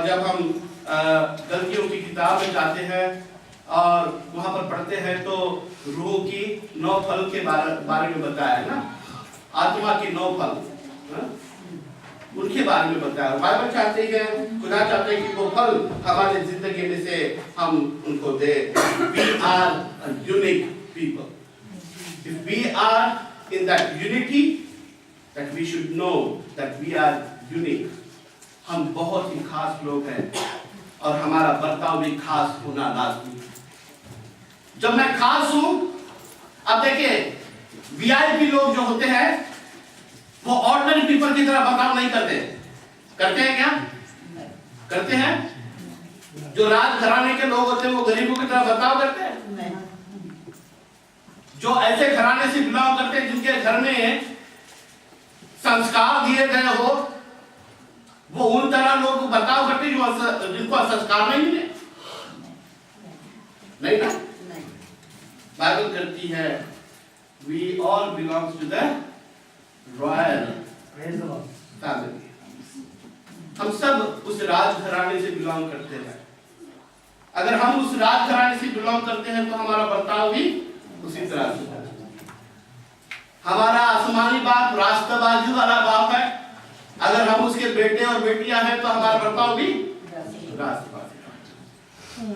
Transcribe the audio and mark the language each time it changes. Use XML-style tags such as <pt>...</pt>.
<hi>और जब हम गलतियों की किताब में जाते हैं और वहां पर पढ़ते हैं तो रूह की 9 फल के बारे में बताया है ना, आत्मा की 9 फल, उनके बारे में बताया। बाइबल चाहते हैं, खुदा चाहते हैं कि वो फल हमारे जिंदगी में से हम उनको दे।</hi> <en>We are a unique people. If we are in that unity, that we should know that we are unique.</en> <hi>हम बहुत ही खास लोग हैं और हमारा बर्ताव भी खास होना लाजमी है। जब मैं खास हूं, अब देखिए VIP लोग जो होते हैं वो ऑर्डिनरी पीपल की तरह बर्ताव नहीं करते। करते हैं क्या? करते हैं? जो राजघराने के लोग होते हैं वो गरीबों की तरह बर्ताव करते हैं? जो ऐसे घराने से बिलोंग करते हैं जिनके घर में संस्कार दिए गए हो, वो उन तरह लोग को बर्ताव करते हैं जिनको संस्कार नहीं मिले? नहीं ना? बाइबल कहती है</hi> <en>we all belongs to the royal family.</en> <hi>हम सब उस राजघराने से बिलोंग करते हैं। अगर हम उस राजघराने से बिलोंग करते हैं तो हमारा बर्ताव भी उसी तरह से है। हमारा आसमानी बाप राष्ट्रबाजी वाला बाप है। अगर हम उसके बेटे और बेटियां हैं तो हमारा बर्ताव भी राष्ट्रबाजी।</hi>